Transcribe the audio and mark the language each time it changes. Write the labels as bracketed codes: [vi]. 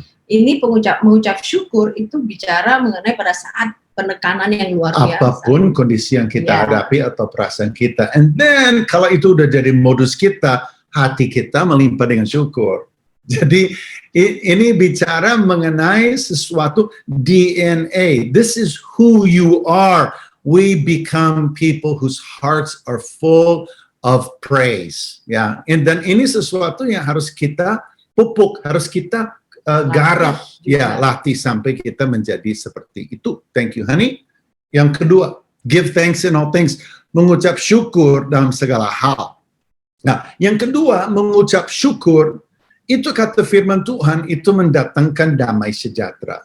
[id] Ini mengucap syukur itu bicara mengenai pada saat penekanan yang luar biasa. Apapun kondisi yang kita hadapi atau perasaan kita. [en] And then, [id] kalau itu udah jadi modus kita, hati kita melimpah dengan syukur. Jadi, ini bicara mengenai sesuatu DNA. [en] This is who you are. We become people whose hearts are full of praise. [id] Ya, dan ini sesuatu yang harus kita pupuk, harus kita garap, latih sampai kita menjadi seperti itu. [en] Thank you, honey. [id] Yang kedua, [en] give thanks in all things. [id] Mengucap syukur dalam segala hal. Nah, yang kedua, mengucap syukur, itu kata firman Tuhan, itu mendatangkan damai sejahtera.